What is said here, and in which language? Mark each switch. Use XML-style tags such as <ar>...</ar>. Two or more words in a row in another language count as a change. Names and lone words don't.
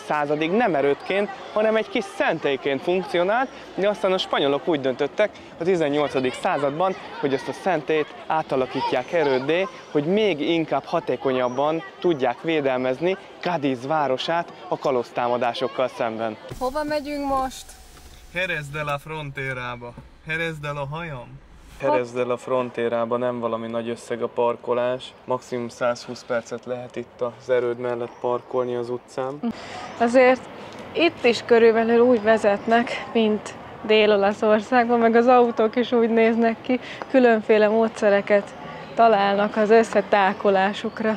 <hu>századig nem erődként, hanem egy kis szentélyként funkcionált, de aztán a spanyolok úgy döntöttek a 18. században, hogy ezt a szentélyt átalakítják erőddé, hogy még inkább hatékonyabban tudják védelmezni Cádiz városát a kalosztámadásokkal szemben. Hova megyünk most? Jerez de la Fronterába. Jerez de la hajam. Jerez de la Fronterába nem valami nagy összeg a parkolás. Maximum 120 percet lehet itt az erőd mellett parkolni az utcán. Azért itt is körülbelül úgy vezetnek, mint Dél-Olaszországban, meg az autók is úgy néznek ki, különféle módszereket találnak az összetákolásukra.</hu>